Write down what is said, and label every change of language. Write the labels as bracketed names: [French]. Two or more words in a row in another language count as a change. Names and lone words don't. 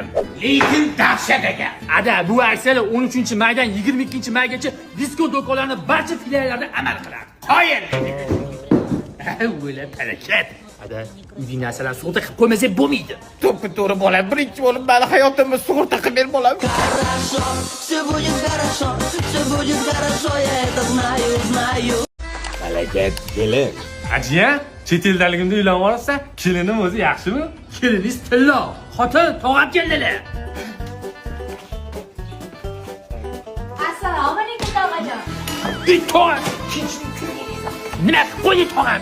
[Uzbek] Lekin dahshat ekan. Ada, bu aksiyalar 13-maydan 22-maygacha disko do'konlarining barcha filiallarida amal qiladi. Qoyil. O'la palakat. Ada, uyning narsalarni sug'urta qilib qo'ymasak bo'lmaydi. To'ppa to'g'ri bolam, birinchi bo'lib mani hayotimni sug'urta qilib ber bolam. [Russian] Все будет хорошо, все будет хорошо, я это знаю, знаю. [Uzbek] Harakat kelin. Ajiya, chet eldaligimda uylanib olsa, kelinim o'zi yaxshimi? Keliningiz tillo, xotin tog'am keldilar. Assalomu alaykum tog'ajon. Tog'am. Nima qilib qo'ydi tog'am?